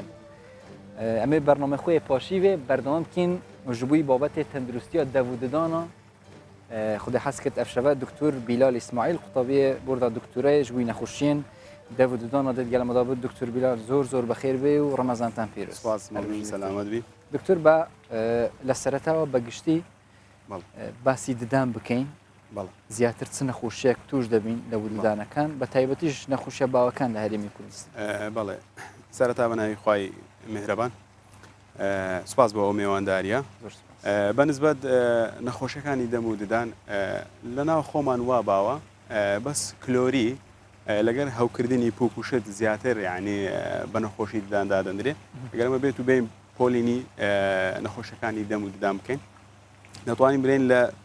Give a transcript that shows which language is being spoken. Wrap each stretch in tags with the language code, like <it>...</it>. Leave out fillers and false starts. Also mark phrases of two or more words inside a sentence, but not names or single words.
<ku>Em ê bernamexweyê paşî vê berdewam bikîn ji bo babetê tenduristiya dev û didana Xwedê hes kir ev şeve Duktor Bilal İsmaîl qutabiyê borda doktorayê ji wî nexweşiyên dev û didana de gelme da bi Duktor Bilal zor bixêr bê û Remezan te pîroz. Spas selamet bî.</ku> <ckb>دکتۆر با لە سەرەتا وە بەگشتی باسی ددان بکەین. زیاتر چ نەخۆشیەک توش دەبین لە وریدانەکان بە تایبەتیش نەخۆشیە باوەکان لە هەرێمی کوردستان. بەڵێ سەرەتا بەناوی خوای میهرەبان سوپاس بۆ ئەو میێوانداریە بەنسبەت نەخۆشیەکانی دەم و ددان لەناو خۆمان وا باوە بەس کلۆری لەگەر هەوکردنی پوک و شت زیاتر یعنی بە نەخۆشی دداندا دەندرێت ئەگەرمە بێت و بین پۆلینی نەخۆشیەکانی دەم و ددان بکەین دەتوانین برێن لە</ckb>